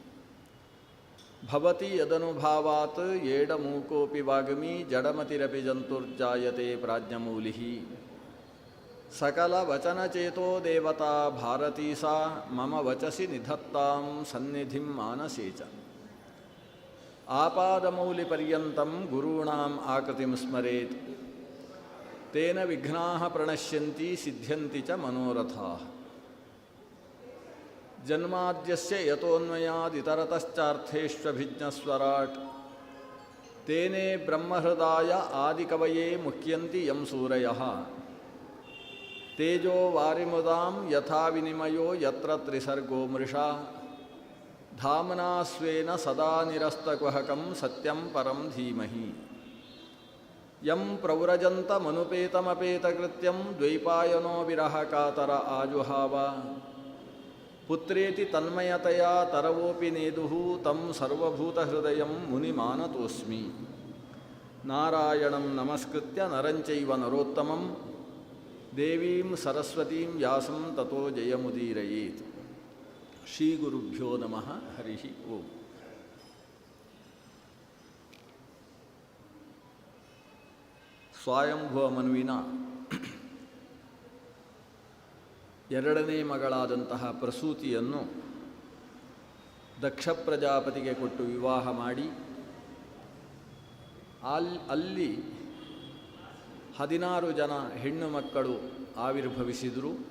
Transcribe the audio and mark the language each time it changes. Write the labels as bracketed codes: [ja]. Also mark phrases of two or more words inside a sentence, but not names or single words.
[sa] ಭವತಿ ಯದನುಭಾವಾತ್ ಏಡಮೂಕೋಪಿ ವಾಗ್ಮಿ ಜಡಮತಿರಪಿ ಜಂತುರ್ಜಾಯತೆ ಪ್ರಾಜ್ಞಮೂಲಿಃ ಸಕಲ ವಚನಚೇತೋ ದೇವತಾ ಭಾರತೀ ಸಾ ಮಮ ವಚಸಿ ನಿಧತ್ತಾಂ ಸನ್ನಿಧಿಂ ಮಾನಸೇ ಚ ಆಪಾದಮೌಲಿಪರ್ಯಂತಂ ಗುರುಣಾಂ ಆಕೃತಿಂ ಸ್ಮರೇತ್ ತೇನ ವಿಘ್ನಾಃ ಪ್ರಣಶ್ಯಂತಿ ಸಿದ್ಧ್ಯಂತಿ ಚ ಮನೋರಥಾಃ ಜನ್ಮಾದ್ಯಸ್ಯ ಯತೋನ್ಮಯಾದಿತರತಶ್ಚಾರ್ಥೇಷ್ವಭಿಜ್ಞಸ್ವರಾಟ್ ತೇನೇ ಬ್ರಹ್ಮಹೃದಾಯ ಆದಿಕವಯೇ ಮುಹ್ಯಂತಿ ಯಂ ಸೂರಯಃ ತೇಜೋ ವಾರಿಮುದಾಂ ಯಥಾ ವಿನಿಮಯೋ ಯತ್ರ ತ್ರಿಸರ್ಗೋ ಮೃಷಾ ಧಾಮ್ನಾ ಸ್ವೇನ ಸದಾ ನಿರಸ್ತಕುಹಕಂ ಸತ್ಯಂ ಪರಂ ಧೀಮಹಿ ಯಂ ಪ್ರವ್ರಜಂತಮನುಪೇತಮಪೇತಕೃತ್ಯಂ ದ್ವೈಪಾಯನೋ ವಿರಹ ಕಾತರ ಆಜುಹಾವ ಪುತ್ರೇತಿ ತನ್ಮಯತಯಾ ತರವೋಪಿ ನೇದುಃ ತಂ ಸರ್ವಭೂತಹೃದಯಂ ಮುನಿಮಾನತೋಸ್ಮಿ ನಾರಾಯಣಂ ನಮಸ್ಕೃತ್ಯ ನರಂಚೈವ ನರೋತ್ತಮಂ ದೇವೀಂ ಸರಸ್ವತೀಂ ವ್ಯಾಸಂ ತತೋ ಜಯಮುದೀರಯೇತ್. ಶ್ರೀ ಗುರುಭ್ಯೋ ನಮಃ. ಹರಿ ಓಂ. [kn] ಸ್ವಯಂಭುವ ಮನುವಿನ ಎರಡನೇ ಮಗಳಾದಂತಹ ಪ್ರಸೂತಿಯನ್ನು ದಕ್ಷ ಪ್ರಜಾಪತಿಗೆ ಕೊಟ್ಟು ವಿವಾಹ ಮಾಡಿ ಅಲ್ಲಿ 16 ಜನ ಹೆಣ್ಣು ಮಕ್ಕಳು ಆವಿರ್ಭವಿಸಿದರು.